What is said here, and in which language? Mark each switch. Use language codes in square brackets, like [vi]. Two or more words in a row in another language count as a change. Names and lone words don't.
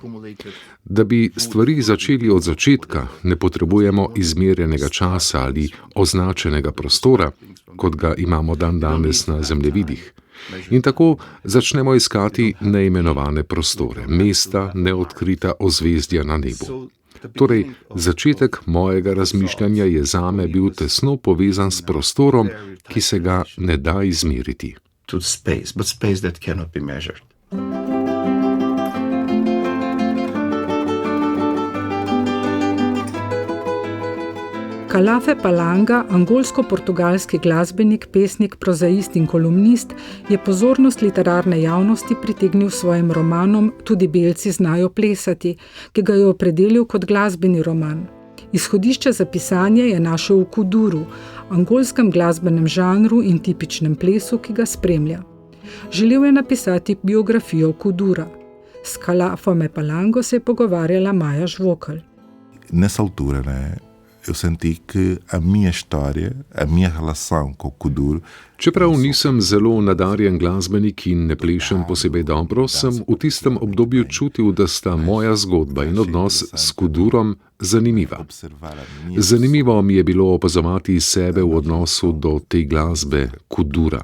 [sl] Da bi stvari začeli od začetka, ne potrebujemo izmerjenega časa ali označenega prostora, kot ga imamo dandanes na zemljevidih. In tako začnemo iskati neimenovane prostore, mesta, neodkrita ozvezdja na nebu. Torej, začetek mojega razmišljanja je zame bil tesno povezan s prostorom, ki se ga ne da izmeriti. [en] To space, but space that cannot be measured. [sl] Kalafe Palanga, angolsko-portugalski glasbenik, pesnik, prozaist in kolumnist, je pozornost literarne javnosti pritegnil s svojim romanom Tudi belci znajo plesati, ki ga je opredelil kot glasbeni roman. Izhodišče za pisanje je našel v kuduru, angolskem glasbenem žanru in tipičnem plesu, ki ga spremlja. Želel je napisati biografijo kudura. S Kalafome Palango se je pogovarjala Maja Žvokelj. [pt] Nessa altura, né? Eu senti que a minha história, a minha relação com o kuduro. [sl] Čeprav nisem zelo nadarjen glasbenik in ne plešem posebej dobro, sem v tistem obdobju čutil, da sta moja zgodba in odnos s kudurom zanimiva. Zanimivo mi je bilo opazovati sebe v odnosu do te glasbe kudura.